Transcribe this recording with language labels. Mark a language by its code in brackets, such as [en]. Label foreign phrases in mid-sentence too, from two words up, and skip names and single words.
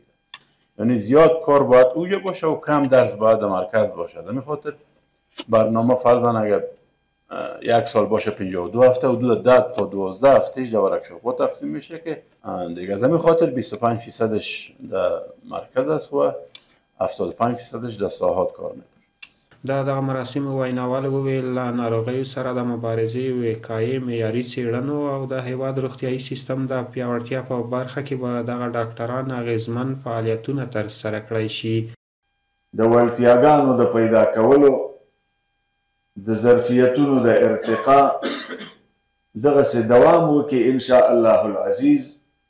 [fa] یعنی زیاد کار باید اونجا باشه و کم درس باید در مرکز باشه. از همین خاطر برنامه فرضاً اگر 1 سال باشه 52 هفته، حدود 10 تا 12 هفته در ورکشاپ‌ها تقسیم میشه که دیگه از همین خاطر 25%ش در مرکز است و 75%ش در ساحات کار میکنه. [ps] د دغه مراسمو ویناوال وویل له ناروغیو سره د مبارزې، وقایې، معیاري څېړنو او د هیواد روغتیايي سیستم د پیاوړتیا په برخه کې به دغه ډاکټران اغېزمن فعالیتونه ترسره کړی شي. د وړتیاګانو د پیدا کولو، د ظرفیتونو د ارتقا دغسې دوام وکړي [ar] ان شاء الله العزیز.